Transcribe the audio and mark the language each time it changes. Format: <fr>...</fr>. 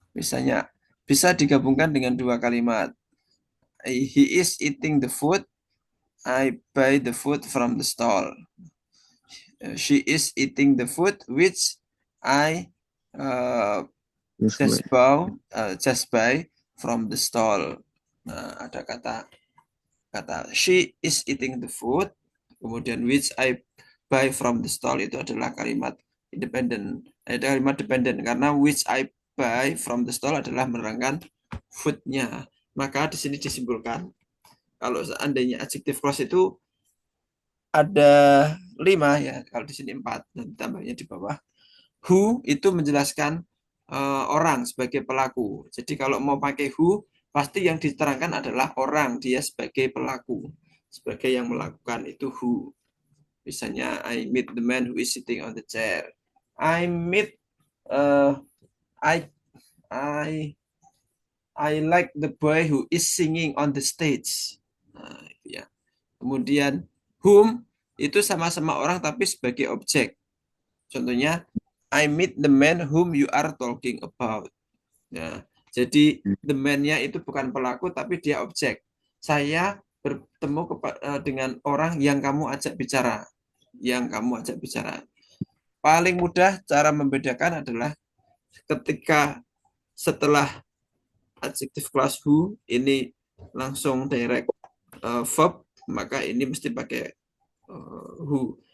<id>misalnya bisa digabungkan dengan dua kalimat.</id> <en>He is eating the food. I buy the food from the stall. She is eating the food which I uh,</en> <id>Terus gue.</id> <en>just buy from the stall.</en> <id>Nah, ada kata</id> <en>she is eating the food,</en> <id>kemudian</id> <en>which I buy from the stall</en> <id>itu adalah kalimat independen, kalimat dependen karena</id> <en>which I buy from the stall</en> <id>adalah menerangkan foodnya. Maka di sini disimpulkan kalau seandainya adjective clause itu ada 5 ya, kalau di sini 4 dan tambahnya di bawah. Who itu menjelaskan orang sebagai pelaku. Jadi kalau mau pakai who, pasti yang diterangkan adalah orang, dia sebagai pelaku, sebagai yang melakukan itu who. Misalnya</id> <en>I meet the man who is sitting on the chair. I meet uh, I I I like the boy who is singing on the stage. Nah, ya.</en> <id>Kemudian whom itu sama-sama orang tapi sebagai objek. Contohnya</id> <en>I meet the man whom you are talking about.</en> <id>Ya, jadi the man-nya itu bukan pelaku tapi dia objek. Saya bertemu dengan orang yang kamu ajak bicara. Yang kamu ajak bicara. Paling mudah cara membedakan adalah ketika setelah adjective clause who ini langsung direct verb, maka ini mesti pakai who.</id>